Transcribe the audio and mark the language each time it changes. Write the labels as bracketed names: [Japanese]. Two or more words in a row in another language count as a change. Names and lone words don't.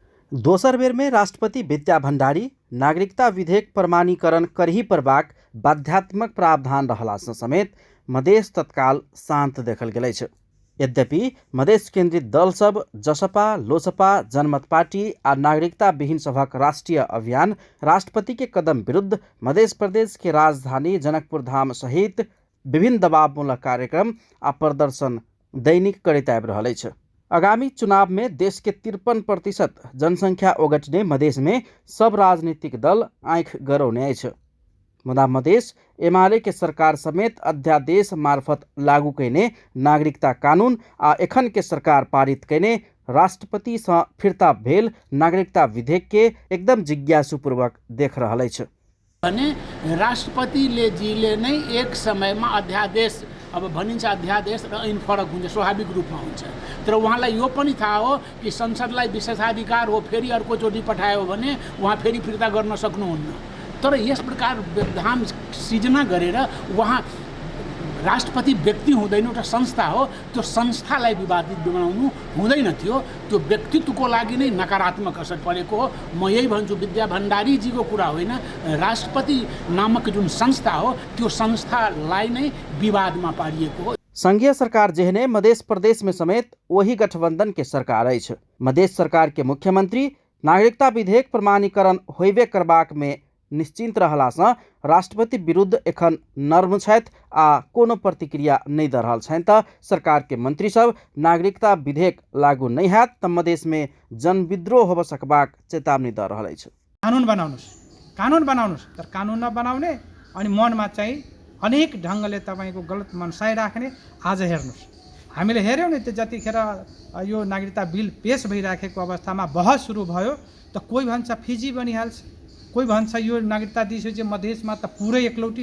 [Maithili] दोसर बेर में राष्ट्रपति विद्या भण्डारी नागरिकता विधेयक प्रमाणीकरण करही परबाक बाध्यात्मक प्रावधान रहलासँ समेत मधेस तत्काल शान्त देखल गेलै छ। यद्यपि मधेस केन्द्रित दल सब जसपा, लोसपा, जनमत पार्टी आ नागरिकता विहीन सभक राष्ट्रीय अभियान राष्ट्रपति के कदम विरुद्ध मधेस प्रदेश के राजधानी जनकपुर धाम सहित विभिन्न दबावमूलक कार्यक्रम आ प्रदर्शन दैनिक करैत आबि रहल अछि। आगामी चुनाव में देश के 53% जनसंख्या ओगटने मधेस में सब राजनीतिक दल आँख गरौने अछि। मुदा मधेस एमाले के सरकार समेत अध्यादेश मार्फत लागू कैने नागरिकता कानून आ एखन के सरकार पारित कैने राष्ट्रपति से फिरता भेल नागरिकता विधेयक के एकदम जिज्ञासुपूर्वक देख रहल अछि। [Nepali] राष्ट्रपतिले जीले नै एक समयमा अध्यादेश अब भनिन्छ अध्यादेश र ऐन फरक हुन्छ, स्वाभाविक रूपमा हुन्छ। तर उहाँलाई यो पनि थाहा हो कि संसदलाई विशेषाधिकार हो, फेरि अर्कोचोटि पठायो भने उहाँ फेरि फिर्ता गर्न सक्नुहुन्न। तर यस प्रकार व्यवधान सिर्जना गरेर उहाँ राष्ट्रपति व्यक्ति हुँदैन, एउटा संस्था हो, त्यो संस्थालाई विवादित बनाउनु हुँदैन थियो। त्यो व्यक्तित्वको लागि नै नकारात्मक असर परेको हो। म यही भन्छु, विद्या भण्डारीजीको कुरा होइन, राष्ट्रपति नामक जुन संस्था हो त्यो संस्थालाई नै विवादमा पारिएको हो। [Maithili] संघीय सरकार जेहने मधेस प्रदेश में समेत वही गठबंधन के सरकार अछि। मधेस सरकार के मुख्यमंत्री नागरिकता विधेयक प्रमाणीकरण होइबे करबाक में निश्चिंत रहलासँ राष्ट्रपति विरुद्ध एखन नर्म छथि आ कोनो प्रतिक्रिया नहीं द रहल छनि। त सरकार के मंत्री सब नागरिकता विधेयक लागू नहीं हैत त मधेस में जनविद्रोह होब सकबाक चेतावनी द रहल अछि। [Nepali] कानुन बनाउनुस् तर कानुन नबनाउने अनि मनमा चाहिँ अनेक ढङ्गले तपाईको गलत मनसाइ राख्ने। आज हेर्नुस्, हामीले हेर्यौँ नि त्यो जतिखेर यो नागरिकता बिल पेश भइराखेको अवस्थामा बहस सुरु भयो त कोही भन्छ फिजी बनिहाल्छ, कोही भन्छ यो नागरिकता दिइसकेपछि मधेसमा त पुरै एकलौटी।